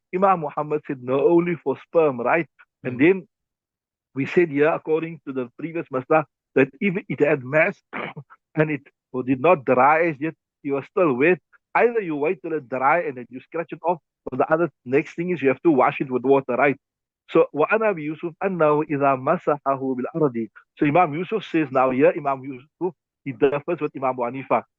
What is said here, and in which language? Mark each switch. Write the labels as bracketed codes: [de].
[en] Imam Muhammad said no, only for sperm, right? And Mm. then we said here, according to the previous masla, that if it had mass and it did not dry as yet, you are still wet. Either you wait till it dry and then you scratch it off, or the other next thing is you have to wash it with water, right? [ar] So وأنا أبي يوسف أنه إذا مسحه بالأرض. [en] So Imam Yusuf says now here, Imam Yusuf, he differs with Imam Abu Hanifa.